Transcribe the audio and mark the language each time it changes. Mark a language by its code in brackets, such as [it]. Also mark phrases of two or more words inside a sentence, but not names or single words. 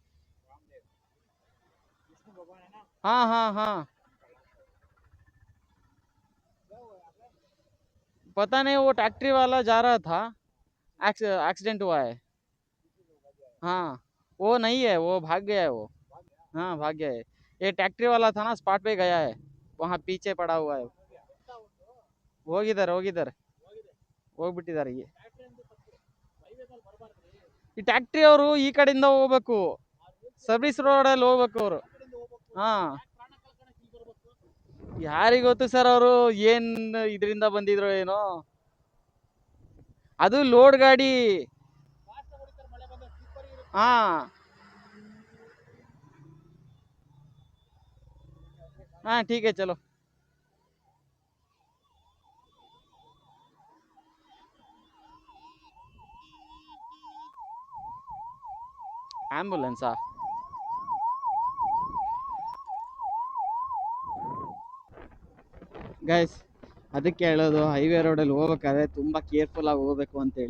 [hi] हाँ हाँ हाँ, पता नहीं, वो टैक्ट्री वाला जा रहा था, एक्सीडेंट हुआ है। हाँ, वो नहीं है, वो भाग गया है वो। हाँ भाग गया है। ये टैक्ट्री वाला था ना, स्पॉट पे गया है, वहाँ पीछे पड़ा हुआ है। [kn] ಹೋಗ್ಬಿಟ್ಟಿದ್ದಾರೆ. ಈ ಟ್ಯಾಕ್ಟ್ರಿ ಅವರು ಈ ಕಡೆಯಿಂದ ಹೋಗ್ಬೇಕು, ಸರ್ವಿಸ್ ರೋಡಲ್ಲಿ ಹೋಗ್ಬೇಕು ಅವರು. ಹಾ, ಯಾರಿಗೊತ್ತು ಸರ್, ಅವರು ಏನ್ ಇದರಿಂದ ಬಂದಿದ್ರು ಏನೋ. ಅದು ಲೋಡ್ ಗಾಡಿ. ಹಾ, ಹಾ [hi] ठीक है चलो. [kn] ಆಂಬುಲೆನ್ಸಾ? ಗೈಸ್, ಅದಕ್ಕೆ ಹೇಳೋದು ಹೈವೇ ರೋಡಲ್ಲಿ ಹೋಗ್ಬೇಕಾದ್ರೆ ತುಂಬ ಕೇರ್ಫುಲ್ ಆಗಿ ಹೋಗ್ಬೇಕು ಅಂತೇಳಿ.